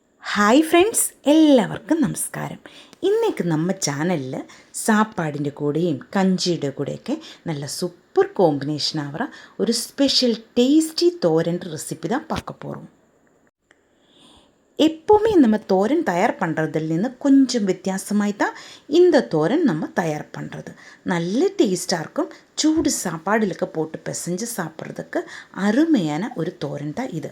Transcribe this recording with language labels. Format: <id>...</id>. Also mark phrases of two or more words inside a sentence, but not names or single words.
<ml>ഹായ് ഫ്രണ്ട്സ്, എല്ലാവർക്കും നമസ്കാരം. ഇന്നേക്ക് നമ്മ ചാനലിൽ സാപ്പാടിൻ്റെ കൂടെയും കഞ്ചിയുടെ കൂടെയൊക്കെ നല്ല സൂപ്പർ കോമ്പിനേഷൻ ആവുക ഒരു</ml> <ta>ஸ்பெஷல் டேஸ்டி தோரன் ரெசிபி தான் பார்க்க போகிறோம். எப்போவுமே நம்ம தோரன் தயார் பண்ணுறதுலேருந்து கொஞ்சம் வித்தியாசமாய் தான் இந்த தோரன் நம்ம தயார் பண்ணுறது. நல்ல டேஸ்ட்டாக இருக்கும். சூடு சாப்பாடுலுக்கு போட்டு பிசைஞ்சு சாப்பிட்றதுக்கு அருமையான ஒரு தோரன் தான் இது.</ta>